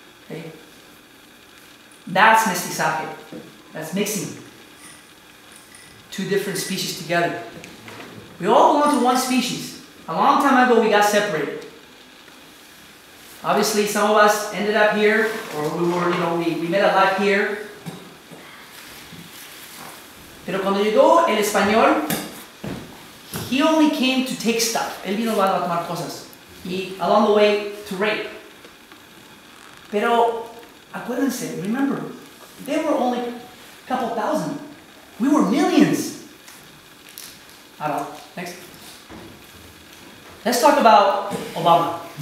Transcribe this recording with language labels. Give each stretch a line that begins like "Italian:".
English: Okay? That's mestizaje. That's mixing two different species together. We all belong to one species. A long time ago, we got separated. Obviously, some of us ended up here, or we made a life here.
Spanish: Pero cuando llegó el español,
English: he only came to take stuff.
Spanish: Él vino a tomar cosas. Y
English: along the way, to rape.
Spanish: Pero, acuérdense,
English: remember, they were only a couple thousand. We were millions. I don't know. Next. Let's talk about Obama.